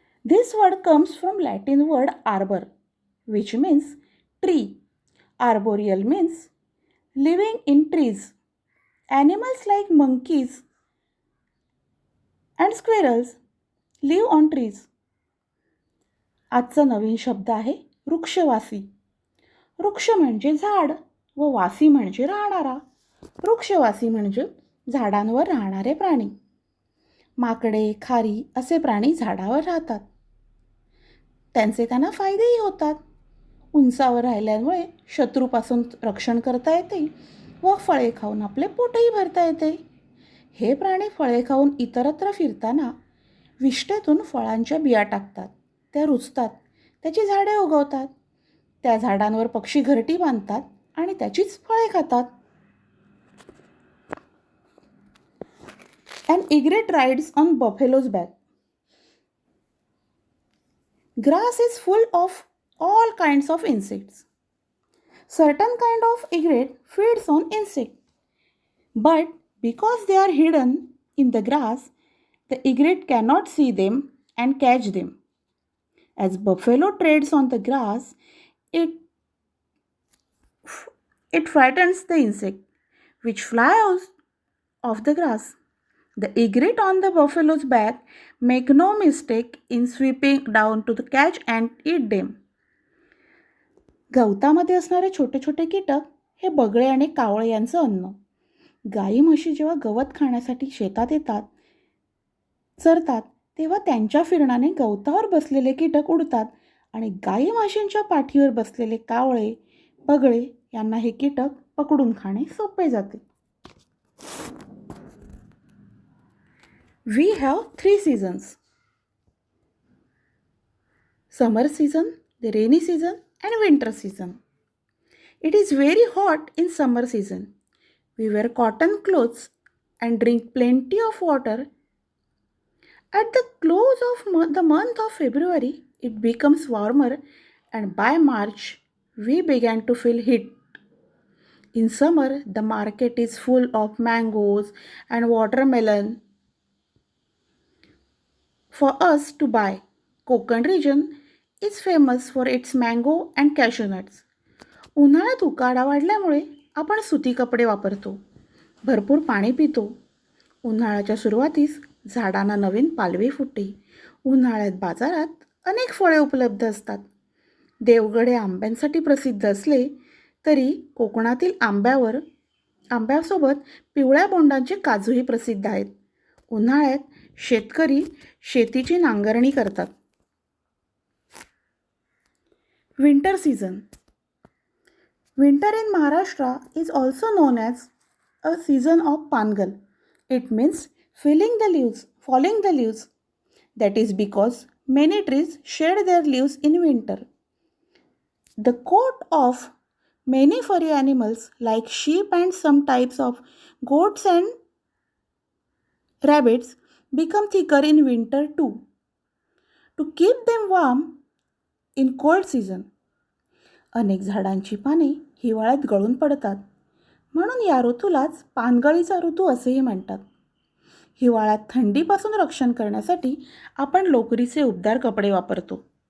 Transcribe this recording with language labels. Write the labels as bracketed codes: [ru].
[en] This word comes from Latin word arbor, which means tree. Arboreal means living in trees. Animals like monkeys and squirrels live on trees. [mr] आजचा नवीन शब्द आहे वृक्षवासी. वृक्ष म्हणजे झाड व वासी म्हणजे राहणारा. वृक्षवासी म्हणजे झाडांवर राहणारे प्राणी. माकडे, खारी असे प्राणी झाडावर राहतात. त्यांना फायदेही होतात. उंचावर राहिल्यामुळे शत्रूपासून रक्षण करता येते व फळे खाऊन आपले पोटही भरता येते. हे प्राणी फळे खाऊन इतरत्र फिरताना विष्ठेतून फळांच्या बिया टाकतात. त्या रुजतात. त्याची झाडे उगवतात. त्या झाडांवर पक्षी घरटी बांधतात आणि त्याचीच फळे खातात. [en] An egret rides on buffalo's back. Grass is full of all kinds of insects. Certain kind of egret feeds on insect. But because they are hidden in the grass, the egret cannot see them and catch them. As buffalo treads on the grass, it frightens the insect which fly out of the grass. The egret on the buffalo's back make no mistake in sweeping down to the catch and eat them. [mr] गवतामध्ये असणारे छोटे छोटे कीटक हे बगळे आणि कावळे यांचं अन्न. गाई म्हशी जेव्हा गवत खाण्यासाठी शेतात येतात चरतात तेव्हा त्यांच्या फिरणाने गवतावर बसलेले कीटक उडतात आणि गाई म्हशींच्या पाठीवर बसलेले कावळे बगळे यांना हे कीटक पकडून खाणे सोपे जाते. [en] We have 3 seasons: summer season, the rainy season, and winter season. It is very hot in summer season. We wear cotton clothes and drink plenty of water. At the close of the month of February, it becomes warmer, and by March, we began to feel heat. In summer, the market is full of mangoes and watermelon for us to buy. Konkan region is famous for its mango and cashew nuts. [mr] उन्हाळ्यात उकाडा वाढल्यामुळे आपण सुती कपडे वापरतो, भरपूर पाणी पितो. उन्हाळ्याच्या सुरुवातीस झाडांना नवीन पालवी फुटते. उन्हाळ्यात बाजारात अनेक फळे उपलब्ध असतात. देवगड हे आंब्यांसाठी प्रसिद्ध असले तरी कोकणातील आंब्यासोबत पिवळ्या बोंडांचे काजूही प्रसिद्ध आहेत. उन्हाळ्यात शेतकरी शेतीची नांगरणी करतात. [en] Winter season. Winter in Maharashtra is also known as a season of Pangal. It means falling the leaves. That is because many trees shed their leaves in winter. The coat of many furry animals like sheep and some types of goats and rabbits become thicker in winter too, to keep them warm in cold season. [mr] अनेक झाडांची पाने हिवाळ्यात गळून पडतात, म्हणून या ऋतूलाच पानगळीचा ऋतू असेही म्हणतात. हिवाळ्यात थंडीपासून रक्षण करण्यासाठी आपण लोकरीचे उबदार कपडे वापरतो.